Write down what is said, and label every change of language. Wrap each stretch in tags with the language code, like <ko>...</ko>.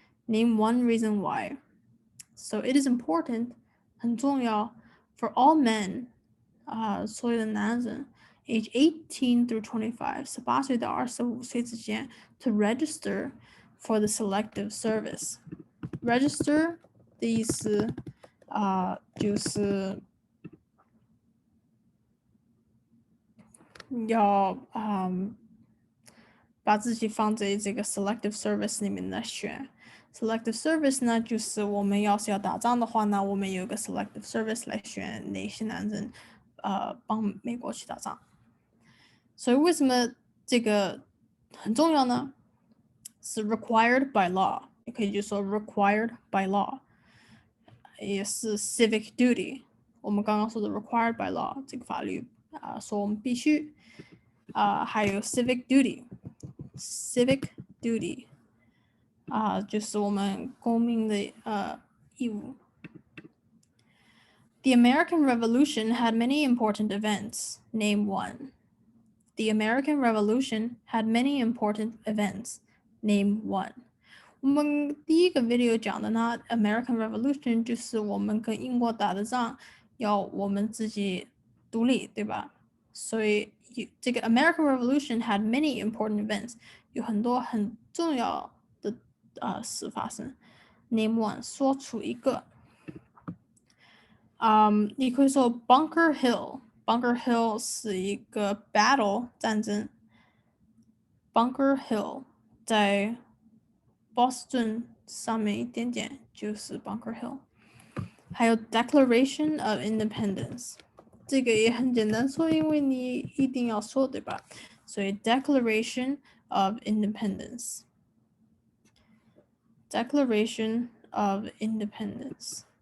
<en>Name one reason why. So it is important,</en> <zh>很重要</zh> <en>for all men,</en> <zh>所有的男人</zh> <en>age 18 through 25,</en> <zh>18岁到25岁之间</zh> <en>to register for the selective service.</en> <zh>Register 的意思就是要把自己放在这个 selective service 里面来选。 selective service 呢，就是我们要是要打仗的话呢，我们有一个 selective service 来选哪些男人帮美国去打仗。所以为什么这个很重要呢？是</zh> <en>required by law，</en> <zh>也可以就说 required by law， 也是</zh> <en>civic duty。</en> <zh>我们刚刚说的 required by law 这个法律说我们必须还有</zh> <en>civic duty，</en> <zh>civic duty 就是我们公民的义务。</zh> <en>The American Revolution had many important events. Name one. The American Revolution had many important events. Name one.</en> <zh>我们第一个 video 讲的呢 American Revolution 就是我们跟英国打的仗，要我们自己独立，对吧？所以这个 American Revolution</zh> <en>had many important events，</en> <zh>有很多很重要的事发生。</zh> <en>Name one，</en> <zh>说出一个。你可以说 Bunker Hill。Bunker Hill 是一个 battle 战争。 Bunker Hill 在 Boston 上面一点点就是 Bunker Hill。还有 Declaration of Independence， 这个也很简单说，因为你一定要说，对吧？</zh> <en>所以 Declaration of Independence。Declaration of Independence。</en>